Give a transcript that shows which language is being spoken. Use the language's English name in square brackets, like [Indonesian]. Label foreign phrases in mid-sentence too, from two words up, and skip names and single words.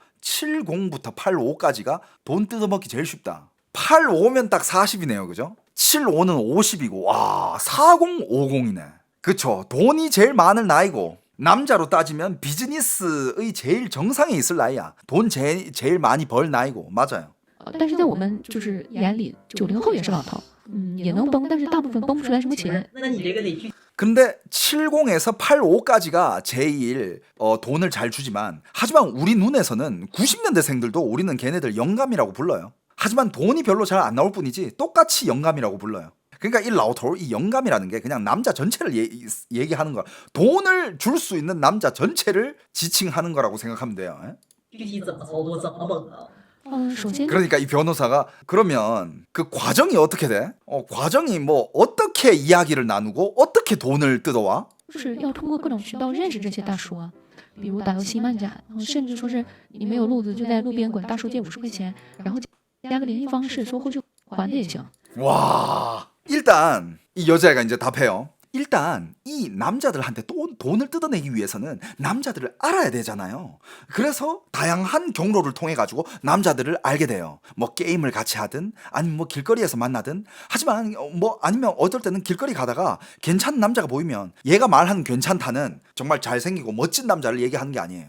[Korean] 70부터 85까지가 돈 뜯어먹기 제일 쉽다. 85면 딱 40이네요. 그죠? 75는 50이고 와 4050이네. 그쵸. 돈이 제일 많을 나이고 남자로 따지면 비즈니스의 제일 정상에 있을 나이야. 돈 제일 많이 벌 나이고 맞아요. [Chinese] 但是在我们就是眼里，90后也是老头，也能崩，但是大部分崩不出来什么钱。那你这个得去 [Korean] 근데 70에서 85까지가 제일 돈을 잘 주지만 하지만 우리 눈에서는 90년대생들도 우리는 걔네들 영감이라고 불러요. 하지만 돈이 별로 잘 안 나올 뿐이지 똑같이 영감이라고 불러요. 그러니까 이 [Chinese] 老头 [Korean] 이 영감이라는 게 그냥 남자 전체를 얘기하는 거야. 돈을 줄 수 있는 남자 전체를 지칭하는 거라고 생각하면 돼요. 예? [Chinese] 具体怎么操作，怎么崩啊？首先 [Korean] 그러니까 이 변호사가 그러면 그 과정이 어떻게 돼? 과정이 뭐 어떻게 이야기를 나누고 어떻게 돈을 뜯어와? [Chinese] 就是要通过各种渠道认识这些大叔啊，比如打游戏漫展，甚至说是你没有路子就在路边管大叔借50块钱，然后加个联系方式，说后续还的也行。 [Korean] 와, 일단 이 여자애가 이제 답해요. 일단 이 남자들한테 돈을 뜯어내기 위해서는 남자들을 알아야 되잖아요. 그래서 다양한 경로를 통해 가지고 남자들을 알게 돼요. 뭐 게임을 같이 하든 아니면 뭐 길거리에서 만나든. 하지만 뭐 아니면 어떨 때는 길거리 가다가 괜찮은 남자가 보이면 얘가 말하는 괜찮다는 정말 잘생기고 멋진 남자를 얘기하는 게 아니에요.